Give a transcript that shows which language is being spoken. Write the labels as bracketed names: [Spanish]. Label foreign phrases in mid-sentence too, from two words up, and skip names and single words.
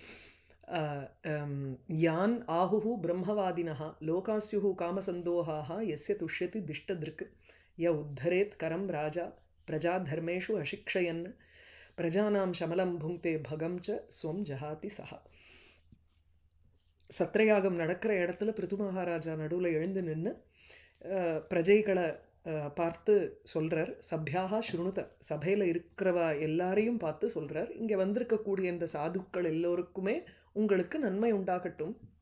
[Sanskrit] यान् आहुः ब्रह्मवादिनः लोकास्युः कामसन्दोहाः यस्य तुष्यति दिष्टदृक् य उद्धरेत् करं राजा प्रजाधर्मेषु अशिक्षयन् प्रजानां शमलं भुङ्क्ते भगं च स्वं जहाति सः. [Tamil] சத்திரயாகம் நடக்கிற இடத்துல பிருது மகாராஜா நடுவில் எழுந்து நின்று பிரஜைகளை பார்த்து சொல்கிறார். [Sanskrit] सभ्याः शृणुत, [Tamil] சபையில் இருக்கிறவ எல்லாரையும் பார்த்து சொல்கிறார், இங்கே வந்திருக்கக்கூடிய இந்த சாதுக்கள் எல்லோருக்குமே உங்களுக்கு நன்மை உண்டாகட்டும்.